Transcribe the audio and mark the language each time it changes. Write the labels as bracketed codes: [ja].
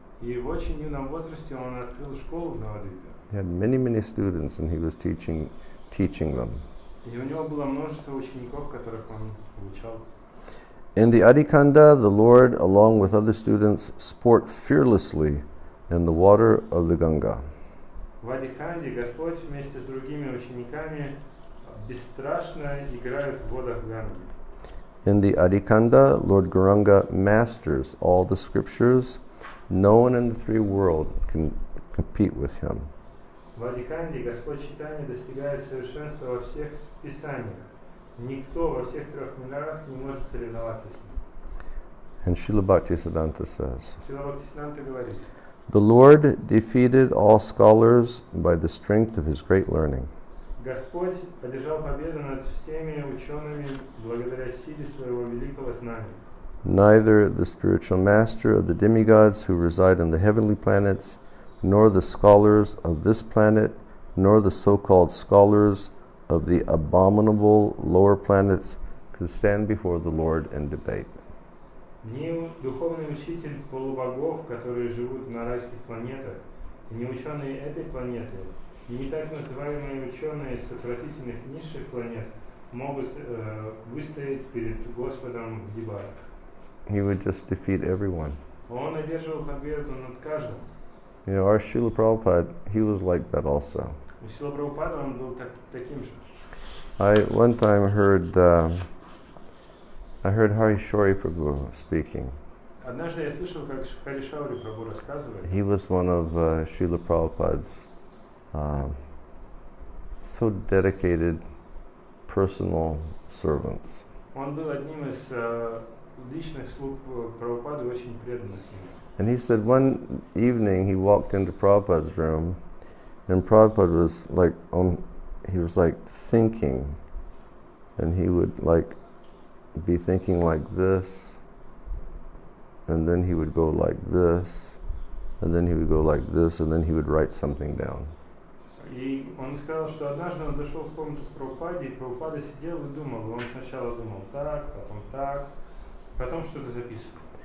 [ru] И в очень юном возрасте он открыл школу в Навадвипе. [en] He had many students, and he was teaching them. [ru] И у него было множество учеников, которых он обучал. [en] In the Adikanda, the Lord, along with other students, sport fearlessly in the water of the Ganga. [ru] В Адиканде Господь вместе с другими учениками бесстрашно играет в водах Ганги. [en] In the Adikanda, Lord Gauranga masters all the scriptures. No one in the three worlds can compete with him. [ru] В Адиканде Господь Чайтанья достигает совершенства во всех писаниях. Никто во всех трех мирах не может соревноваться с ним. [en] And Srila Bhaktisiddhanta says, [ru] Шрила Бхактисиданта говорит, [en] The Lord defeated all scholars by the strength of his great learning. [ru] Господь одержал победу над всеми учеными благодаря силе своего великого знания. [en] Neither the spiritual master of the demigods who reside on the heavenly planets, nor the scholars of this planet, nor the so-called scholars of the abominable lower planets can stand before the Lord and debate. [ru] Ни духовный учитель полубогов, которые живут на райских планетах, ни ученые этой планеты, ни так называемые ученые с отвратительных низших планет могут выстоять перед Господом в дебатах. [en] He would just defeat everyone. [ru] Он одерживал победу над каждым. [en] You know, our Srila Prabhupada, he was like that also. [ru] Шрила Прабхупада, он был таким же. [en] I one time heard Harishori Prabhu speaking. [ru] Однажды я слышал, как Харишаури Прабху рассказывает. [en] He was one of Srila Prabhupada's so dedicated personal servants. [ru] Он был одним из личных слуг Прабхупады, очень преданных ему. [en] And he said one evening he walked into Prabhupada's room, and Prabhupada was like thinking, and he would like be thinking like this, and then he would go like this, and then he would go like this, and then he would write something down. [ru] И он сказал, что однажды он зашел в комнату к Прабхупаде, и Прабхупада сидел и думал. Он сначала думал так, потом что-то записывал.